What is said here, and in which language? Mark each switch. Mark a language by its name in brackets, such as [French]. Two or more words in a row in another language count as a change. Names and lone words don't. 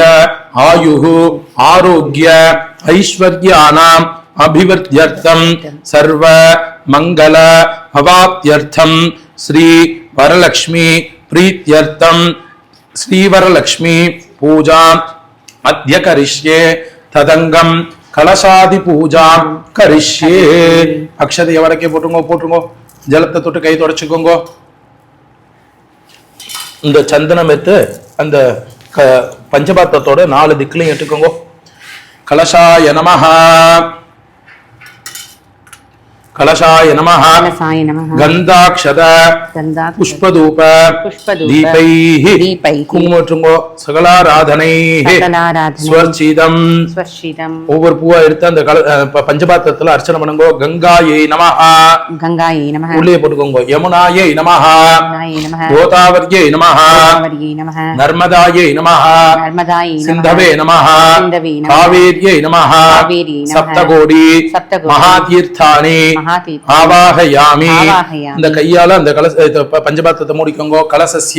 [Sanskrit] आयुः आरोग्य ऐश्वर्यानाम् अभिवृद्ध्यर्थं सर्व मंगल अवाप्त्यर्थं श्री वरलक्ष्मी प्रीत्यर्थं श्री वरलक्ष्मी पूजा अद्य करिष्ये तदंगम कलशादि पूजा करिष्ये अक्षत एवरके [Tamil] போட்டுங்க ஜலத்தை தொட்டு கை தொடச்சுக்கோங்க இந்த சந்தனம் எடுத்து அந்த பஞ்சபாத்தத்தோட 4 திக்குலையும் எடுத்துக்கோங்க [Sanskrit] कलशाय नमः कलशाय नमः गंधाक्षत पुष्पधूप दीपैः कुंकुमोट्रुंगो सकलाराधनैः स्वर्चिदम् [Tamil] ஒவ்வொரு பூவா எடுத்து அந்த பஞ்சபாத்திரத்துல அர்ச்சனை பண்ணுங்க [Sanskrit] गङ्गायै नमः [Tamil] உள்ளே போட்டுக்கோங்க [Sanskrit] यमुनायै नमः गोदावर्यै नमः नर्मदायै नमः सिन्धवे नमः कावेर्यै नमः सप्तकोटि महातीर्थानि आवाहयामि [Tamil] இந்த கையால அந்த பஞ்சபாத்திரத்தை மூடிக்கோங்க [Sanskrit] கலசஸ்ய